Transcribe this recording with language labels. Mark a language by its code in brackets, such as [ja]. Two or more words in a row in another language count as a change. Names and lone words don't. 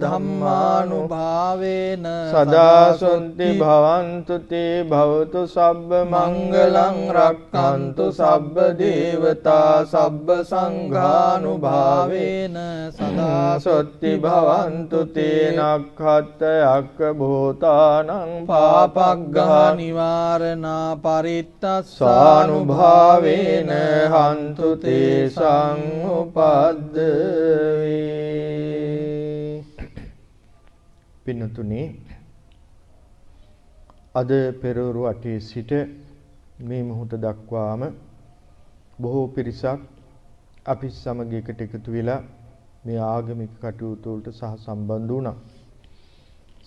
[pi] ධම්මානුභාවේන සදා සොන්ති භවන්තු තේ භවතු සබ්බ මංගලං රක්ඛන්තු සබ්බ දේවතා සබ්බ සංඝානුභාවේන සදා සොත්ති භවන්තු තේ නක්ඛත්තයක්ඛ භූතානං පාපග්ගහ නිවාරණා පරිත්තස්සානුභාවේන හන්තු තේ සංඋපද්දවේ. [si] පින්නතුනි, අද පෙරවරු 8 සිට මේ මොහොත දක්වාම බොහෝ පිරිසක් අපි සමග එකට එකතු වෙලා මේ ආගමික කටයුතු වලට සහ සම්බන්ධ වුණා.